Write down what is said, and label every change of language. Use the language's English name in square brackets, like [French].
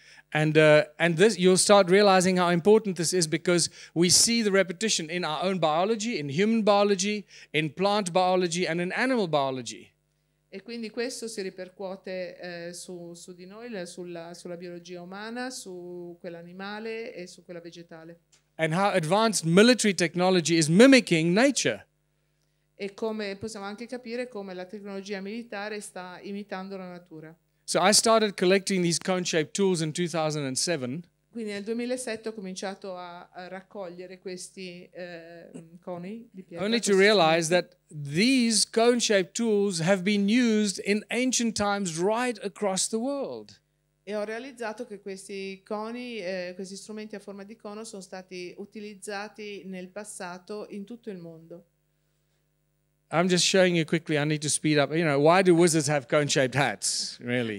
[English] And this, you'll start realizing how important this is, because we see the repetition in our own biology, in human biology, in plant biology, and in animal biology. [Italian] E quindi questo si ripercuote su di noi, sulla biologia umana, su quella animale e su quella vegetale. [English] And how advanced military technology is mimicking nature. [Italian] E come possiamo anche capire come la tecnologia militare sta imitando la natura. [English] So I started collecting these cone-shaped tools in 2007. [Italian] Quindi nel 2007 ho cominciato a raccogliere questi coni di pietra. [English] Only to realize that these cone-shaped tools have been used in ancient times right across the world. [Italian] E ho realizzato che questi coni, questi strumenti a forma di cono sono stati utilizzati nel passato in tutto il mondo. [English] I'm just showing you quickly, I need to speed up. You know, why do wizards have cone-shaped hats, really?